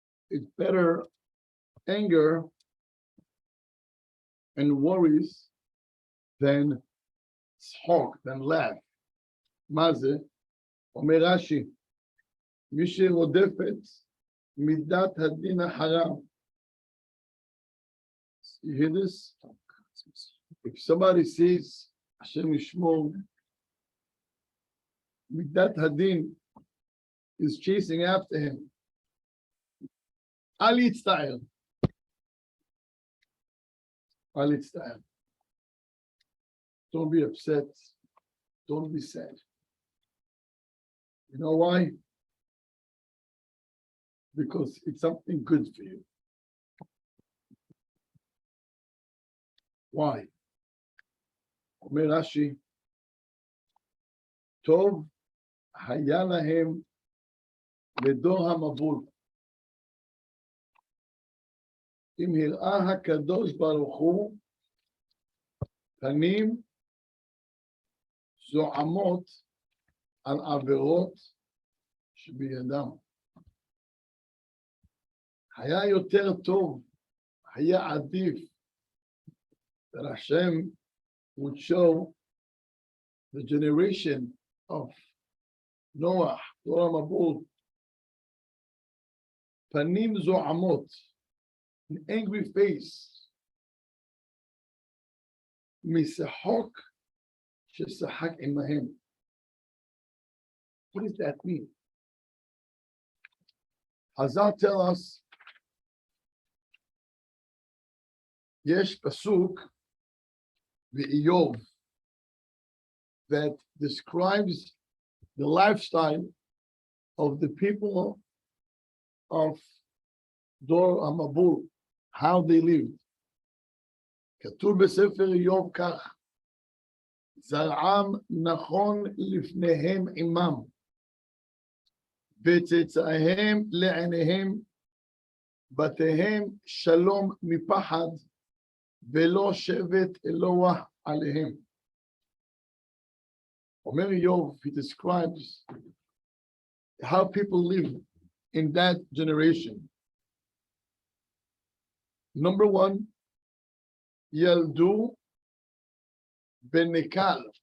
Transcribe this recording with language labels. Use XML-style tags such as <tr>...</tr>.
<en>It's better anger and worries than צחוק, than laugh.</en> <he>מה זה? אומר רש"י, מי שרודפת מידת הדין אחריו.</he> <en>You hear this? If somebody says, Hashem Yishmor, midat hadin is chasing after him.</en> <he>Al yitzta'el. Al yitzta'el.</he> <en>Don't be upset. Don't be sad. You know why? Because it's something good for you. Why?</en> <he>אומר רש"י, טוב היה להם לדור המבול. אם הראה הקדוש ברוך הוא פנים זועמות על עבירות שבידם. היה יותר טוב, היה עדיף,</he> <en>that Hashem would show the generation of Noah, Dor Mabul, Panim Zo'amot, an angry face,</en> <he>Misahok Shesahak Imahem.</he> <en>What does that mean? Hazal tell us,</en> <he>Yesh Pasuk, V'Iyov,</he> <en>that describes the lifestyle of the people of Dor HaMabul, how they lived.</en> <he>כתוב בספר איוב כך, זרעם נכון לפניהם עמם, וצאצאיהם לעיניהם, בתיהם שלום מפחד, ולא שבט אלוה עליהם.</he> <en>Omer Yov, he describes how people live in that generation. Number one,</en> <he>Yaldu Benekal.</he>